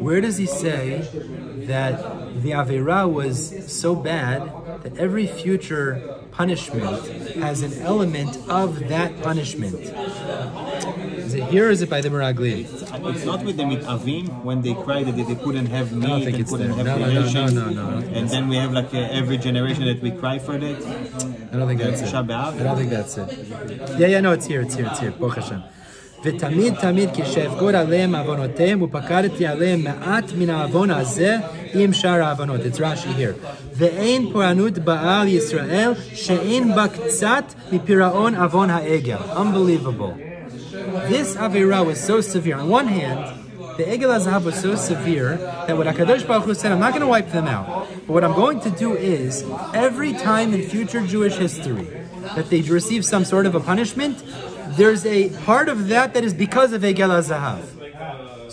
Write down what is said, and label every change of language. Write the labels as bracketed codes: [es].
[en] Where does he say that the Aveira was so bad that every future punishment has an element of that punishment? Is it here or is it by the Meraglim? It's not with the Mitavim when they cried that they couldn't have meat, I don't think and it's couldn't there. have relations. No. And then we have like every generation that we cry for that. I don't think that's it. I don't think that's it. Yeah, no, it's here. Baruch Hashem. [he] ותמיד כשאבגוד עליהם עוונותיהם ופקדתי עליהם מעט מן העוון הזה עם שאר העוונות. [en] It's Rashi here. [he] ואין פורענות בעל ישראל שאין בה קצת מפירעון עוון העגל. [en] Unbelievable. This Aveira was so severe. On one hand, the Egel HaZahav was so severe that what HaKadosh Baruch Hu said, I'm not going to wipe them out. But what I'm going to do is, every time in future Jewish history that they receive some sort of a punishment, there's a part of that is because of Egel HaZahav.